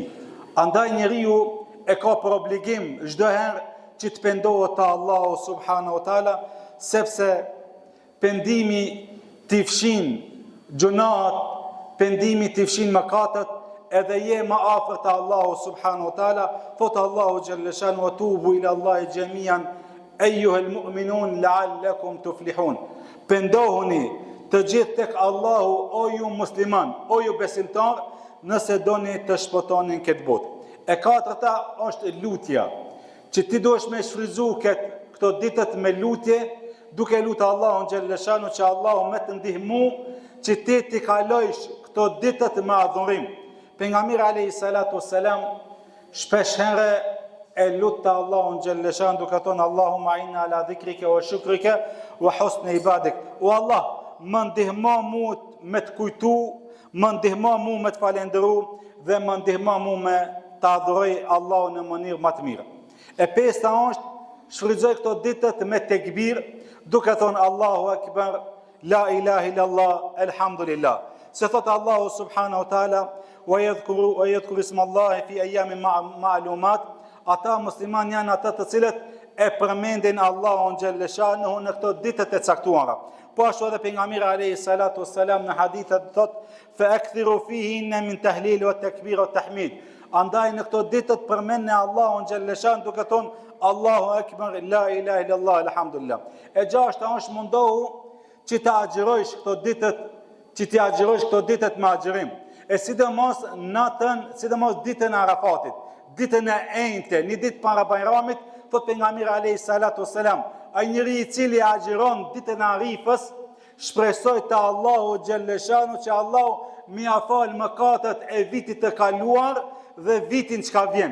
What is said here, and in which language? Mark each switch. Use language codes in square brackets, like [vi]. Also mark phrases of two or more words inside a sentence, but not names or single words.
[sq] Andaj njeriu e ka për obligim çdo herë që të pendohet te Allahu [ar] سبحانه وتعالى, [sq] sepse pendimi t'i fshin gjunat, pendimi t'i fshin mëkatet, edhe je më afër te Allahu [ar] سبحانه وتعالى. Thot Allahu جل شأنه وتوبوا إلى الله جميعا أيها المؤمنون لعلكم تفلحون. [sq] Pendohuni të gjithë tek Allahu, o ju musliman, o ju besimtar, nëse doni të shpëtoni këtë botë. E katërta është lutja, që ti duhesh me shfrytzu këto ditët me lutje, duke lutur Allahun [ar] جل شأنه [sq] që Allahu me të ndihmu që ti kalojsh këto ditët me adhurim. Pejgamberi [ar] عليه الصلاة والسلام [sq] shpesh herë e lut te Allahun [ar] جل شأنه [sq] duke thonë [ar] اللهم إنا على ذكرك وشكرك وحسن عبادتك. [sq] O Allah, më ndihmo mu me të kujtu, më ndihmo mu me të falendëru, dhe më ndihmo mu me të adhuroj Allahun në mënyrë më të mirë. E pesta është shfrytëzoj këto ditët me tekbir, duke thonë [ar] الله أكبر لا إله إلا الله, [sq] elhamdulillah. [ar] Se thot Allahu سبحانه وتعالى ويذكروا اسم الله في أيام معلومات, [sq] ata musliman janë ata të cilët e përmendin Allahun [ar] جل شأنه [sq] në këto ditët e caktuara. Po ashtu edhe pejgamberi [ar] عليه الصلاة والسلام [sq] në hadithet thot, [ar] فأكثروا فيهن من التهليل والتكبير والتحميد. [sq] Andaj në këto ditët përmendni Allahun [ar] جل شأنه [sq] duke thonë [ar] الله أكبر لا إله إلا الله الحمد لله. [sq] E gjashta është mundohu që të agjërojsh këto ditët, me agjërim. E sidomos natën, sidomos ditën e Arafatit, ditën e enjte, një ditë para Bajramit, thot pejgamberi [ar] عليه الصلاة والسلام, [sq] ai njeri I cili agjëron ditën e Arifës, shpresoj te Allahu [ar] جل شأنه [sq] që Allahu mi afal mëkatet e vitit të kaluar dhe vitin që ka vjen.